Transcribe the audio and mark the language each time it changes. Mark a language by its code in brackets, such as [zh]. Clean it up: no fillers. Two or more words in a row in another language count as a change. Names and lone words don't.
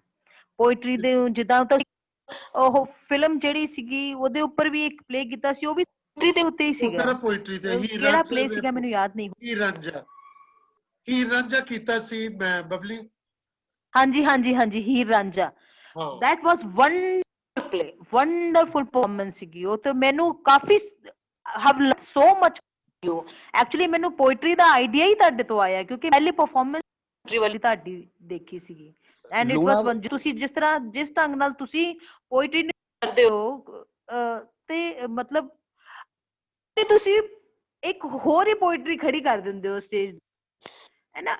[pa] ਪੋਇਟਰੀ ਦੇ ਜਿੱਦਾਂ ਉਹ ਫਿਲਮ ਜਿਹੜੀ ਸੀਗੀ ਉਹਦੇ ਉੱਪਰ ਵੀ ਇੱਕ ਪਲੇ ਕੀਤਾ ਸੀ, ਉਹ ਵੀ ਪੋਇਟਰੀ ਦੇ ਉੱਤੇ ਹੀ ਸੀਗਾ। ਪੋਇਟਰੀ ਤੇ ਕਿਹੜਾ ਪਲੇ ਸੀਗਾ ਮੈਨੂੰ ਯਾਦ ਨਹੀਂ। ਹੀਰ ਰਾਂਝਾ ਕੀਤਾ ਸੀ ਮੈਂ ਬਬਲੀ। ਹਾਂਜੀ ਹਾਂਜੀ ਹਾਂਜੀ, ਹੀਰ ਰਾਂਝਾ। [en] that was wonderful play, wonderful performance [pa] ਸੀਗੀ ਉਹ। ਤੇ ਮੈਨੂੰ ਕਾਫੀ [en] have so much you actually [pa] ਮੈਨੂੰ ਪੋਇਟਰੀ ਦਾ ਆਈਡੀਆ ਹੀ ਤੁਹਾਡੇ ਤੋਂ ਆਇਆ ਕਿਉਂਕਿ ਪਹਿਲੀ ਪਰਫਾਰਮੈਂਸ ਪੋਇਟਰੀ ਵਾਲੀ ਤੁਹਾਡੀ ਦੇਖੀ ਸੀਗੀ। [en] and it was one, [pa] ਤੁਸੀਂ ਜਿਸ ਤਰ੍ਹਾਂ ਜਿਸ ਢੰਗ ਨਾਲ ਤੁਸੀਂ ਪੋਇਟਰੀ ਨੂੰ ਕਰਦੇ ਹੋ ਤੇ ਮਤਲਬ ਤੁਸੀਂ ਇੱਕ ਹੋਰ ਹੀ ਪੋਇਟਰੀ ਖੜੀ ਕਰ ਦਿੰਦੇ ਹੋ ਸਟੇਜ, ਹੈ ਨਾ।